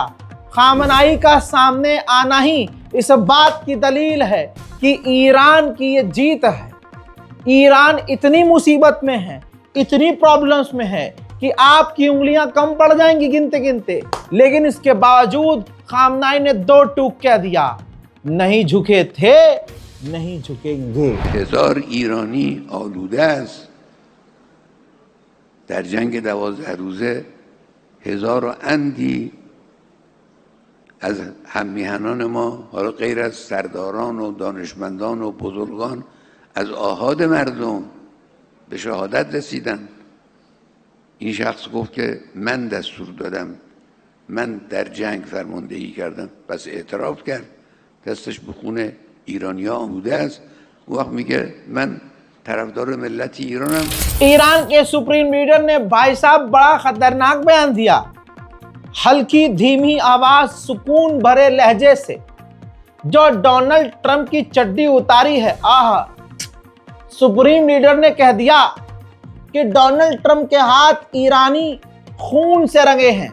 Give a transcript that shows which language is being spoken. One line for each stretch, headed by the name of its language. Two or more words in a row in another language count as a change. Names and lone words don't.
Hindi: खामनाई का सामने आना ही इस बात की दलील है कि ईरान की ये जीत है। ईरान इतनी मुसीबत में है, इतनी प्रॉब्लम्स में है कि आपकी उंगलियां कम पड़ जाएंगी गिनते गिनते, लेकिन इसके बावजूद खामनाई ने 2 टूक कह दिया, नहीं झुके थे, नहीं झुकेंगे।
Persian: 1000 ایرانی آلوده است در جنگ 12 روزه، 1000 و اندی از هممیهنان ما، حالا غیر از سرداران و دانشمندان و بزرگان، از آحاد مردم به شهادت رسیدن. این شخص گفت که من دستور دادم، من در جنگ فرماندهی کردم، پس اعتراف کرد، دستش به خون ایرانیا آلوده است. اون وقت میگه من طرفدار ملت ایرانم.
Hindi: ईरान के
English: supreme leader
Hindi: ने भाई साहब बड़ा खतरनाक बयान दिया, हल्की धीमी आवाज, सुकून भरे लहजे से, जो डोनाल्ड ट्रंप की चड्डी उतारी है। आहा,
English: supreme leader
Hindi: ने कह दिया कि डोनाल्ड ट्रंप के हाथ ईरानी खून से रंगे हैं।